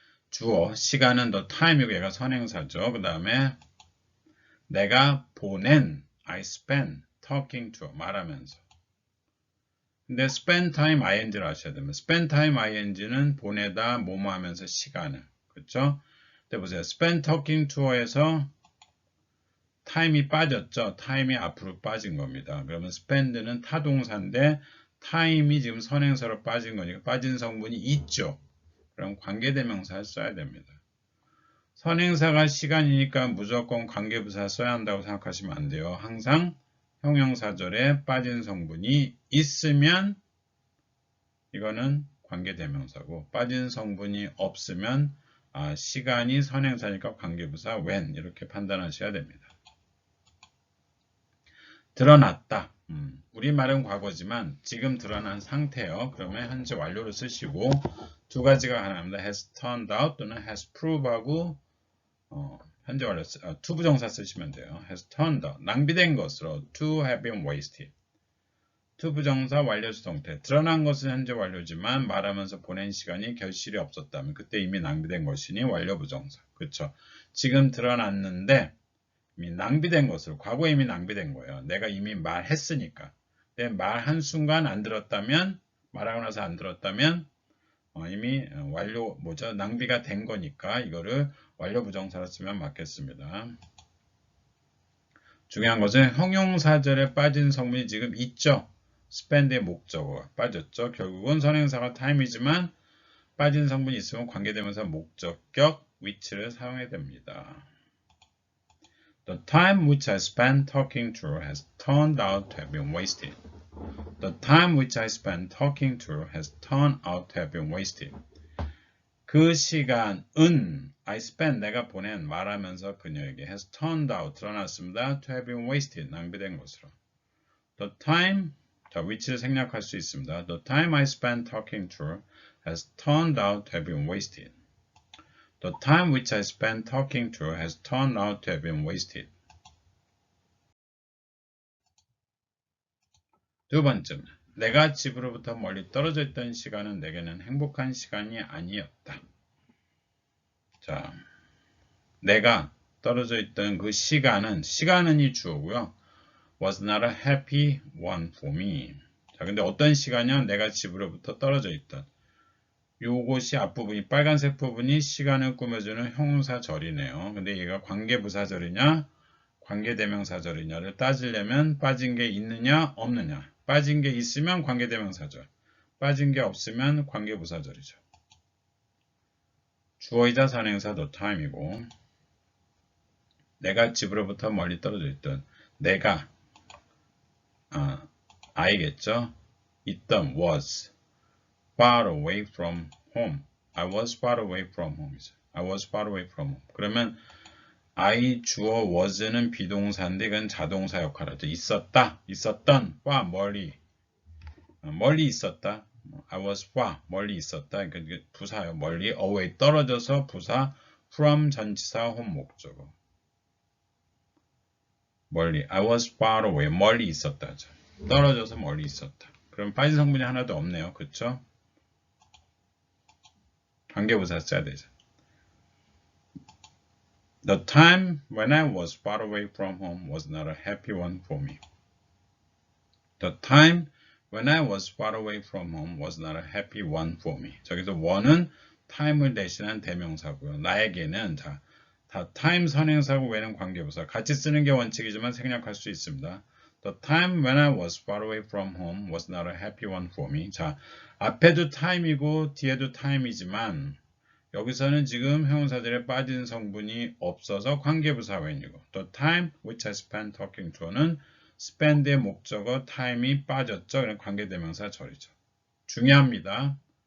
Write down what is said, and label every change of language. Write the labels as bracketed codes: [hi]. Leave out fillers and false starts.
[ko] 주어, 시간은 the time이고 얘가 선행사죠. 그 다음에 내가 보낸, [en] I spent talking to, [ko] 말하면서. 근데 spend time ing를 아셔야 됩니다. spend time ing는 보내다, 뭐뭐 하면서 시간을. 그렇죠? 근데 보세요. spend talking to에서 time이 빠졌죠? time이 앞으로 빠진 겁니다. 그러면 spend는 타동사인데 time이 지금 선행사로 빠진 거니까 빠진 성분이 있죠. 그럼 관계대명사를 써야 됩니다. 선행사가 시간이니까 무조건 관계부사 써야 한다고 생각하시면 안 돼요. 항상 형용사절에 빠진 성분이 있으면 이거는 관계대명사고, 빠진 성분이 없으면 시간이 선행사니까 관계부사 when 이렇게 판단하셔야 됩니다. 드러났다. 우리말은 과거지만 지금 드러난 상태요. 그러면 현재 완료를 쓰시고 두 가지가 가능합니다. [en] has turned out [ko] 또는 has prove하고 현재 완료 투부정사 쓰시면 돼요. [en] has turned out [ko] 낭비된 것으로 [en] to have been wasted. [ko] 투부정사 완료수동태 드러난 것은 현재 완료지만 말하면서 보낸 시간이 결실이 없었다면 그때 이미 낭비된 것이니 완료부정사. 그렇죠. 지금 드러났는데 이미 낭비된 것으로 과거에 이미 낭비된 거예요. 내가 이미 말했으니까. 내 말 한순간 안 들었다면 말하고 나서 안 들었다면 이미 완료 낭비가 된 거니까 이거를 완료부정사로 쓰면 맞겠습니다. 중요한 것은 형용사절에 빠진 성분이 지금 있죠. spend의 목적어가 빠졌죠. 결국은 선행사가 time이지만 빠진 성분이 있으면 관계대명사 목적격 which를 사용해야 됩니다. [en] The time which I spent talking to her has turned out to have been wasted. The time which I spent talking to her has turned out to have been wasted. [ko] 그 시간은 [en] I spent [ko] 내가 보낸 말하면서 그녀에게 [en] has turned out [ko] 드러났습니다. [en] to have been wasted [ko] 낭비된 것으로. The time 자 which를 생략할 수 있습니다. [en] The time I spent talking to her has turned out to have been wasted. The time which I spent talking to her has turned out to have been wasted. [ko] 두 번째, 내가 집으로부터 멀리 떨어져 있던 시간은 내게는 행복한 시간이 아니었다. 자, 내가 떨어져 있던 그 시간은이 주어고요. [en] Was not a happy one for me. [ko] 자, 근데 어떤 시간이요? 내가 집으로부터 떨어져 있던. 요것이 앞부분이 빨간색 부분이 시간을 꾸며주는 형용사절이네요. 근데 얘가 관계부사절이냐 관계대명사절이냐를 따지려면 빠진 게 있느냐 없느냐. 빠진 게 있으면 관계대명사절, 빠진 게 없으면 관계부사절이죠. 주어이자 선행사 the time이고 내가 집으로부터 멀리 떨어져 있던 내가 I겠죠. 있던 [en] was far away from home. I was far away from home. I was far away from home. [ko] 그러면 I 주어 was는 비동사인데 이건 자동사 역할을 하죠. 있었다, 있었던, far 멀리 있었다. [en] I was far [ko] 멀리 있었다. 그러니까 부사요. 멀리 away 떨어져서 부사 from 전치사 home 목적어. [en] 멀리 I was far away [ko] 멀리 있었다죠. 떨어져서 멀리 있었다. 그럼 빠진 성분이 하나도 없네요. 그쵸? 관계부사 써야 되죠. [en] The time when I was far away from home was not a happy one for me. The time when I was far away from home was not a happy one for me. [ko] 저기서 one은 time을 대신한 대명사고요. 나에게는 다 time 선행사고 외는 관계부사. 같이 쓰는 게 원칙이지만 생략할 수 있습니다. [en] The time when I was far away from home was not a happy one for me. [ko] 자, 앞에도 time이고 뒤에도 time이지만 여기서는 지금 형용사들에 빠진 성분이 없어서 관계부사 외이고 [en] The time which I spent talking to [ko] 는 spend의 목적어 time이 빠졌죠. 그럼 관계대명사 절이죠. 중요합니다.